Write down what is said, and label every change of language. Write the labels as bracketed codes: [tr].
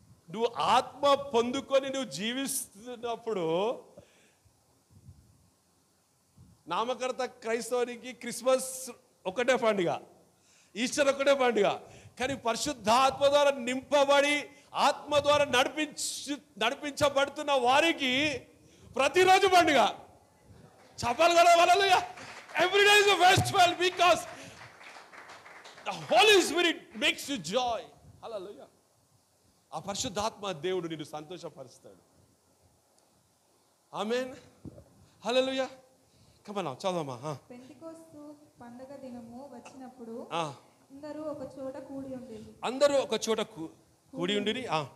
[te] నువ్వు ఆత్మ పొందుకొని నువ్వు జీవిస్తున్నప్పుడు, నామకర్త క్రైస్తవునికి క్రిస్మస్ ఒకటే పండుగ, ఈస్టర్ ఒకటే పండుగ. కానీ పరిశుద్ధాత్మ ద్వారా నింపబడి ఆత్మ ద్వారా నడిపించబడుతున్న వారికి ప్రతిరోజు పండుగ. చెప్పాలి కదా? హల్లెలూయా. [en] Every day is a festival because the Holy Spirit makes you joy. [te] హల్లెలూయా. ఆ పరిశుద్ధాత్మ దేవుడు నిన్ను సంతోషపరుస్తాడు. ఆమేన్, హల్లెలూయా. కమనా చదవమ్మా. పెంతెకోస్తు పండుగ దినము వచ్చినప్పుడు అందరూ ఒక చోట కూడి ఉండేది. అందరూ ఒక చోట కూడి ఉండిరి.